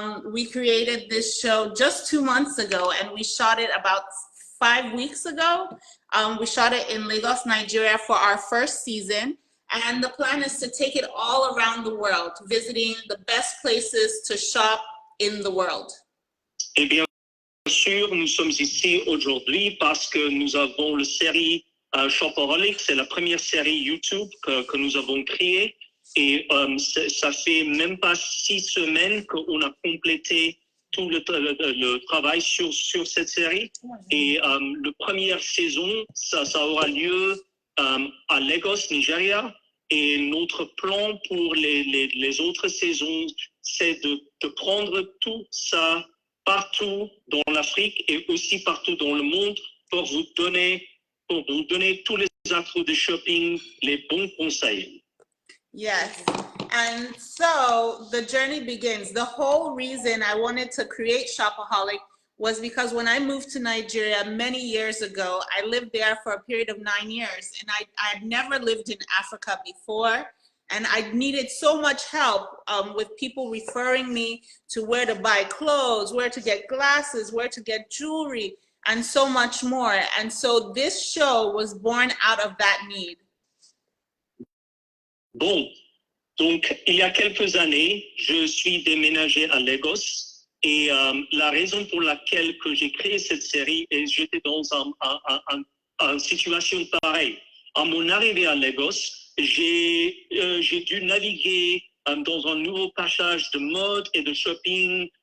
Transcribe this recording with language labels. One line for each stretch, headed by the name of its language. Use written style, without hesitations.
English: We created this show just 2 months ago, and we shot it about 5 weeks ago. We shot it in Lagos, Nigeria for our first season. And the plan is to take it all around the world, visiting the best places to shop in the world.
French: Et bien sûr, nous sommes ici aujourd'hui parce que nous avons la série Shopaholic, c'est la première série YouTube que nous avons créée. Et ça fait même pas 6 semaines qu'on a complété tout le travail sur cette série. Et la première saison, ça aura lieu à Lagos, Nigeria. Et notre plan pour les autres saisons, c'est de prendre tout ça partout dans l'Afrique et aussi partout dans le monde pour vous donner tous les actes de shopping, les bons conseils.
English: Yes. And so the journey begins. The whole reason I wanted to create Shopaholic was because when I moved to Nigeria many years ago, I lived there for a period of 9 years, and I'd never lived in Africa before. And I needed so much help with people referring me to where to buy clothes, where to get glasses, where to get jewelry, and so much more. And so this show was born out of that need.
French: Bon, donc il y a quelques années, je suis déménagé à Lagos. Et la raison pour laquelle que j'ai créé cette série, et j'étais dans une situation pareille. À mon arrivée à Lagos, j'ai dû naviguer dans un nouveau passage de mode et de shopping.